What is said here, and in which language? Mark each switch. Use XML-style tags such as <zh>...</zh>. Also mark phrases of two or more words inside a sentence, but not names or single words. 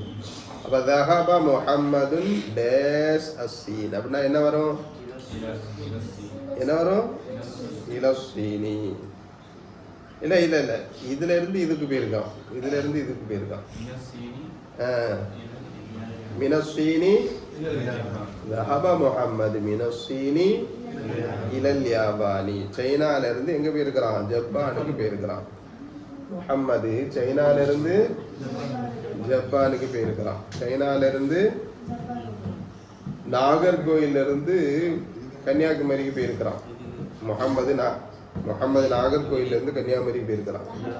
<ta>அப்ப</ta> <ar>ذهب محمد</ar> <ta>டேஸ் அஸ்ஸீன் அப்படின்னா என்ன வரும்? என்ன வரும்?</ta> <ar>இலஸ்ஸீனி.</ar> <ta>இல்லை இல்லை இல்லை, இதுல இருந்து இதுக்கு போயிருக்கான், இதுல இருந்து இதுக்கு போயிருக்கான்.</ta> <ar>மினஸ்ஸீனி ذهب محمد من الصين إلى اليابان.</ar> <ta>சைனால இருந்து எங்க போயிருக்கிறான்? ஜப்பானுக்கு போயிருக்கிறான். முஹம்மது சைனால இருந்து ஜப்பானுக்கு போயிருக்கிறான். சைனால இருந்து நாகர்கோயில இருந்து கன்னியாகுமரிக்கு போயிருக்கிறான். முகம்மது நாகர்கோயில இருந்து கன்னியாகுமரிக்கு போயிருக்கிறான்.</ta>